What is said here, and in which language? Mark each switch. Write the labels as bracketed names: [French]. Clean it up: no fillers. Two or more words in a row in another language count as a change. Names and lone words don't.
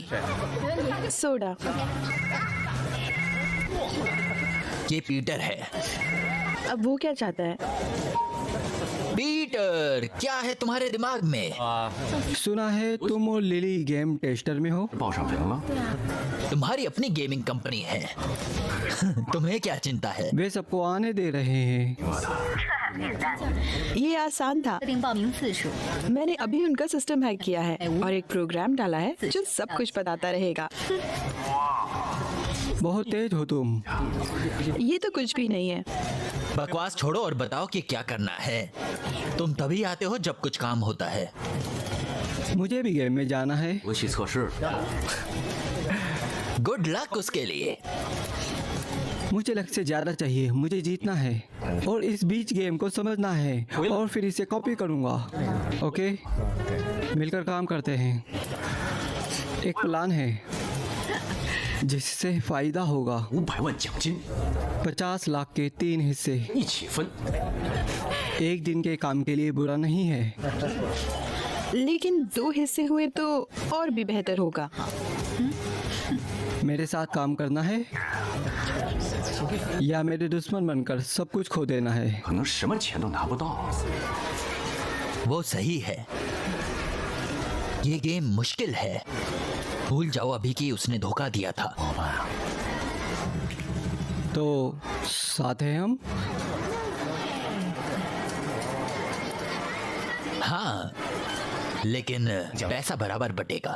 [Hindi] सोडा। ये पीटर है। अब वो क्या चाहता है? पीटर, क्या है तुम्हारे दिमाग में? सुना है तुम और लिली गेम टेस्टर में हो। [Chinese] 报上名了， [Hindi] तुम्हारी अपनी गेमिंग कंपनी है। तुम्हें क्या चिंता है? वे सबको आने दे रहे हैं। ये आसान था। [Chinese] 定报名次数。 [Hindi] मैंने अभी उनका सिस्टम हैक किया है और एक प्रोग्राम डाला है जो सब कुछ बताता रहेगा। बहुत तेज हो तुम। ये तो कुछ भी नहीं है। बकवास छोड़ो और बताओ कि क्या करना है। तुम तभी आते हो जब कुछ काम होता है। मुझे भी गेम में जाना है। [Chinese] 游戏测试， [English] good luck [Hindi] उसके लिए। मुझे लक से ज्यादा चाहिए, मुझे जीतना है और इस बीच गेम को समझना है और फिर इसे कॉपी करूंगा। ओके, मिलकर काम करते हैं। एक प्लान है जिससे फायदा होगा। [Chinese] 500 万奖金， [Hindi] 50 लाख के 3 हिस्से [Chinese] 一起分。 [Hindi] एक दिन के काम के लिए बुरा नहीं है। लेकिन 2 हिस्से हुए तो और भी बेहतर होगा। मेरे साथ काम करना है या मेरे दुश्मन बनकर सब कुछ खो देना है। [Chinese] 可能什么钱都拿不到。 [Hindi] वो सही है। ये गेम मुश्किल है। भूल जाओ अभी कि उसने धोखा दिया था। [Chinese] 老板， [Hindi] तो साथ हैं हम। हाँ, लेकिन पैसा बराबर बटेगा।